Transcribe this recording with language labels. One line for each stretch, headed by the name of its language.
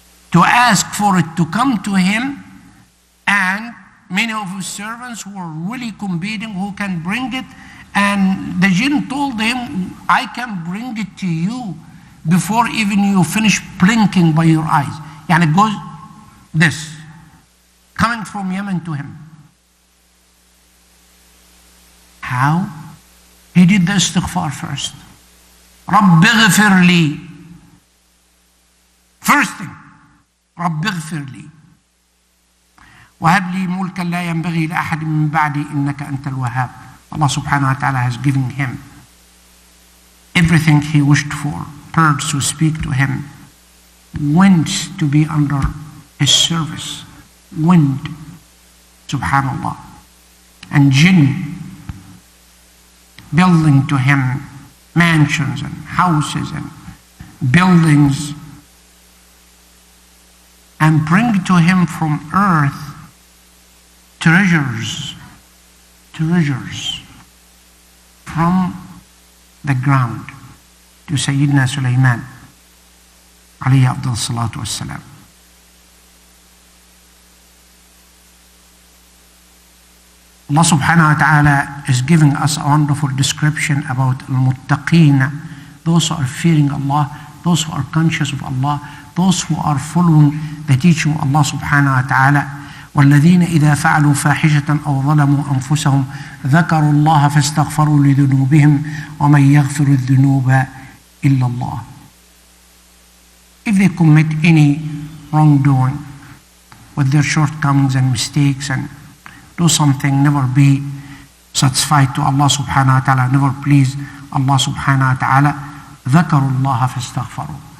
English: to ask for it to come to him, and many of his servants were really competing who can bring it, and the jinn told him, I can bring it to you before even you finish blinking by your eyes. And it goes this, coming from Yemen to him. How? He did the istighfar first.
Arabic: رَبِّ اغْفِرْ لِي.
English: First thing,
Arabic: رَبِّ اغْفِرْ لِي وَهَبْ لِي مُلْكًا لَا يَنْبَغِي لَأَحَدٍ مِّن بَعْدِي إِنَّكَ أَنْتَ الْوَهَّابُ.
English: Allah subhanahu wa ta'ala has given him everything he wished for. Birds to speak to him, winds to be under his service, wind, subhanallah, and jinn building to him mansions and houses and buildings, and bring to him from earth treasures from the ground to Sayyidina Sulaiman alayhi afdal salatu wassalam. Allah subhanahu wa ta'ala is giving us a wonderful description about al-muttaqeen, those who are fearing Allah, those who are conscious of Allah, those who are following the teaching of Allah subhanahu wa ta'ala.
Arabic: والذين إذا فعلوا فاحشة أو ظلموا أنفسهم ذكروا الله فاستغفروا لذنوبهم ومن يغفر الذنوب إلا الله.
English: If they commit any wrongdoing with their shortcomings and mistakes and do something, never be satisfied to Allah subhanahu wa ta'ala, never please Allah subhanahu wa ta'ala,
Arabic: ذكروا الله فاستغفروا.